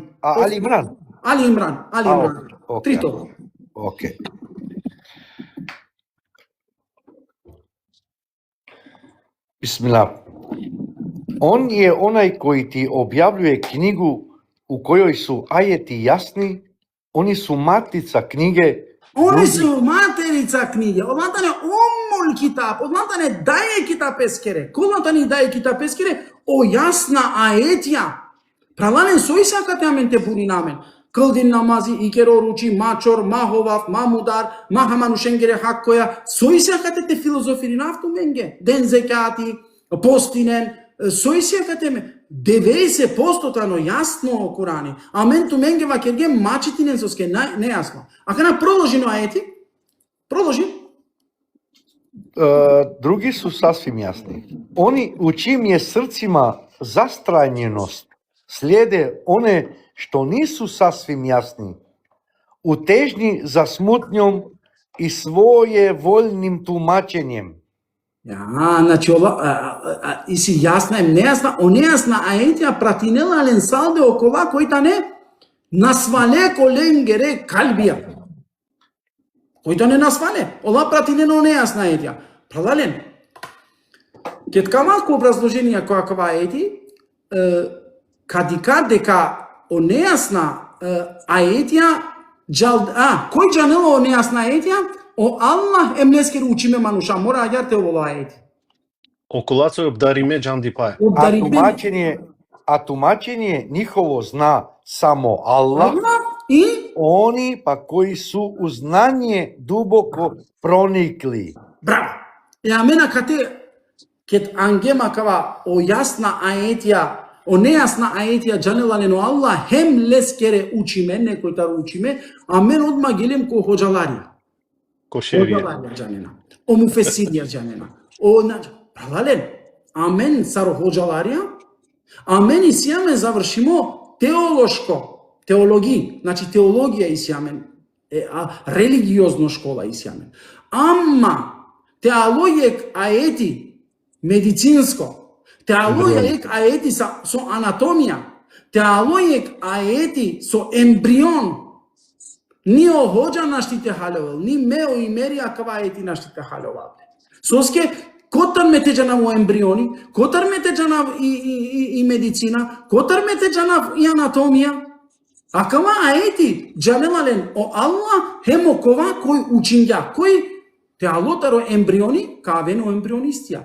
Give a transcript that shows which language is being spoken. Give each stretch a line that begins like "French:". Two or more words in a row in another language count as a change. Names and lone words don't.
Romany: Али Имран. Али Имран. Трито. Окей. Бисмилlah.
Bosnian: Он е онај кој ти објавljuje книгу у којој су ајети јасни, они су матица книге. Они су материца книге.
Romany: Одлатане оммул китап, одлатане даје китап ескере. Колатани даје китап ескере, о јасна аетија. Праланен сој сакате аменте бури намен. Кылдин намази, икеро ручи, мачор, маховав, мамудар, махаманушенгере хаккоја, сој сакате те филозофири нафту менге. Ден зекати, постинен, сој сакате ме. 90% јасно о Курани. А мен ту менге вакерге мачитинен соске, нејасно. А кана продолжи на аети? Продолжи.
Bosnian: Други су сасвим јасни. Они у чиим е срцима застранјеност следе оне што нису сасвим јасни, утежни за смутњом и својеволним тумачењем.
Romany: Значи ова и си јасна и нејасна, о нејасна аетија пратинела ленсалде окова којта не насвале коленгере калбија. Којта не насвале, ова пратинена о нејасна аетија. Правален. Кеткамако образложенија која кова аети, кадика дека о нејасна аетија, кој джанела о нејасна аетија? О Аллах емнескер учиме мануша, мора аѓарте ово аети. Околацо обдариме джанди пае.
Bosnian: А тумачење нихово зна само Аллах, и они па кои су у знање дубоко проникли.
Romany: Браво! Амена кате кет ангема кава о јасна аетија, о нејасна аетија джанела лено Аллах, хем лескере учиме, некој тару учиме, а мен одма гелем ко ходжаларија. Кошерија. Джанена. О муфесирија джанена. О правален. Амен саро ходжаларија. Амен и сијаме завршимо теологи, значи теологија и сијаме,
Macedonian: религиозно школа
Romany: и сијаме. Ама теологија аети медицинско, теологија аети со анатомија, теологија аети со ембрион, ни оходжа наштите халовел, ни мео и мерија кава аети наштите халовел. Соске, котар ме теджанав о ембриони, котар ме теджанав и медицина, котар ме теджанав и анатомија, Акава аети джалелален о Аллах хемо кова кој учиња, кој те алотаро ембриони, кавено ембрионистија.